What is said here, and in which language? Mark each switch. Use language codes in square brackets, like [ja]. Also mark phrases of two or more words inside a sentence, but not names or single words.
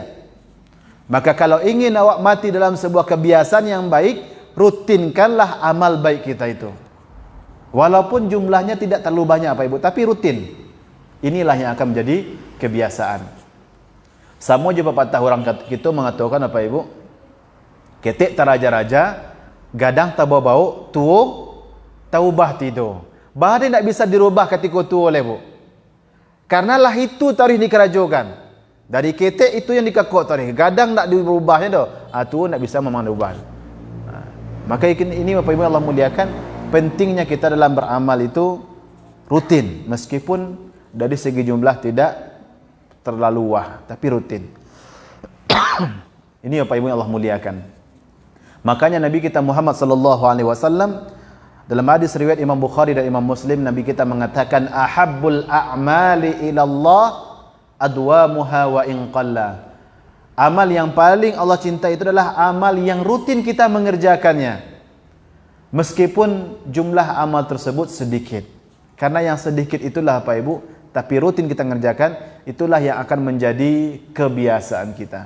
[id] Maka kalau ingin awak mati dalam sebuah kebiasaan yang baik, rutinkanlah amal baik kita itu. Walaupun jumlahnya tidak terlalu banyak Pak Ibu, tapi rutin. Inilah yang akan menjadi kebiasaan. Sama juga patah orang kita mengatakan apa Ibu? [min] Ketik taraja-raja, gadang tabau-bau, tuo taubah tido. [id] Bahkan tidak bisa dirubah ketika tuo oleh Bu. [min] Karena lah itu tarikh dikerajokan. Dari ketik itu yang dikakok tarikh. Gadang tak dirubahnya dah. [id] Tuo tak bisa memang dirubah. Maka ini Bapak Ibu Allah muliakan, pentingnya kita dalam beramal itu rutin, meskipun dari segi jumlah tidak terlalu wah, tapi rutin. Ini Bapak Ibu Allah muliakan. Makanya Nabi kita Muhammad sallallahu alaihi wasallam dalam hadis riwayat Imam Bukhari dan Imam Muslim, Nabi kita mengatakan [ar] ahabbul a'mali ila Allah adwamuha wa in qalla. [id] Amal yang paling Allah cintai itu adalah amal yang rutin kita mengerjakannya, meskipun jumlah amal tersebut sedikit. Karena yang sedikit itulah Pak Ibu, tapi rutin kita mengerjakan, itulah yang akan menjadi kebiasaan kita.